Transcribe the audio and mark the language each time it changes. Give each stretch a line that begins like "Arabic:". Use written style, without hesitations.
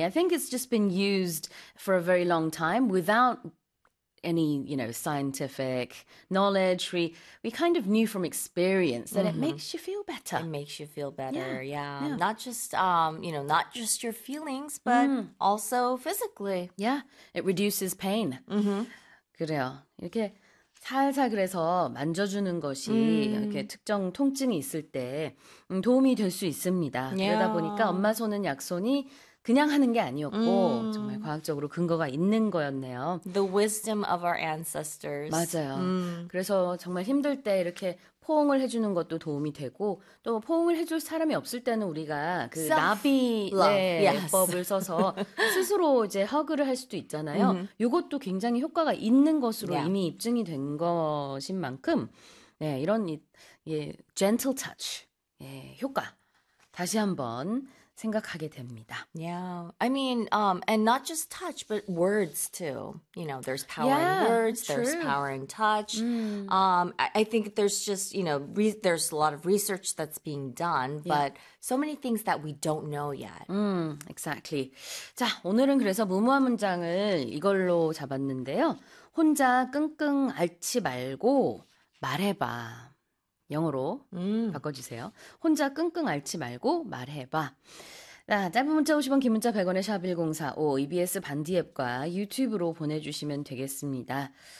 English: Yeah. I think it's just been used for a very long time without any, you know, scientific knowledge. We kind of knew from experience that mm-hmm. it makes you feel better. It makes you feel better. Yeah. Yeah. Not just, you know, not just your feelings, but also physically. Yeah. It reduces pain. Mm-hmm.
Korean: 그래요. 이렇게 살살 그래서 만져주는 것이 이렇게 특정 통증이 있을 때 도움이 될 수 있습니다.
English: Yeah.
Korean: 그러다 보니까 엄마 손은 약 손이 그냥 하는 게 아니었고 정말 과학적으로 근거가 있는 거였네요.
English: The wisdom of our ancestors.
Korean: 맞아요. 그래서 정말 힘들 때 이렇게 포옹을 해주는 것도 도움이 되고 또 포옹을 해줄 사람이 없을 때는 우리가 그 나비의
English: yes.
Korean: 법을 써서 스스로 이제 허그를 할 수도 있잖아요. 이것도 굉장히 효과가 있는 것으로 yeah. 이미 입증이 된 것인 만큼 네, 이런 예, gentle touch 예, 효과 다시 한번 생각하게 됩니다.
English: Yeah. I mean, and not just touch, but words too. You know, there's power yeah, in words, true. There's power in touch. I think there's just, you know, there's a lot of research that's being done, yeah. but so many things that we don't know yet. Exactly.
Korean: 자, 오늘은 그래서 무모한 문장을 이걸로 잡았는데요. 혼자 끙끙 앓지 말고 말해봐. 영어로 바꿔주세요. 혼자 끙끙 앓지 말고 말해봐. 자, 짧은 문자 50원, 긴 문자 100원에 샵 1045, EBS 반디 앱과 유튜브로 보내주시면 되겠습니다.